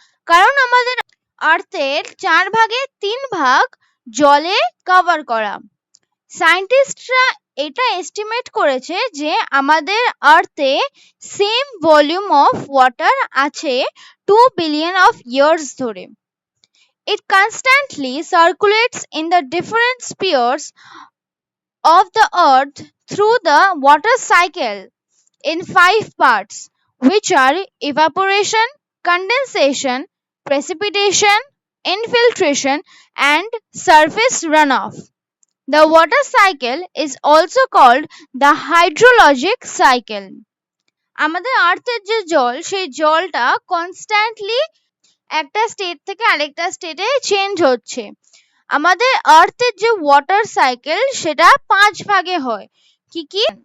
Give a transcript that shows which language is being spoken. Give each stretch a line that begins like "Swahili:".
Bangla: কারণ আমাদের আর্থের 4 ভাগের 3 ভাগ জলে কভার করা। সায়েন্টিস্টরা এটা এস্টিমেট করেছে যে আমাদের আর্থে সেম ভলিউম অফ ওয়াটার আছে
English: 2 billion of years
Bangla: ধরে।
English: It constantly circulates in the different spheres of the earth through the water cycle in 5 parts, which are evaporation, condensation, precipitation, infiltration, and surface runoff. The water cycle is also called the hydrologic cycle.
Bangla: আমাদের আর্থের যে জল সেই জলটা constantly একটা state থেকে আরেকটা স্টেটে change হচ্ছে। আমাদের আর্থের যে ওয়াটার সাইকেল সেটা 5 ভাগে হয়। কি কি?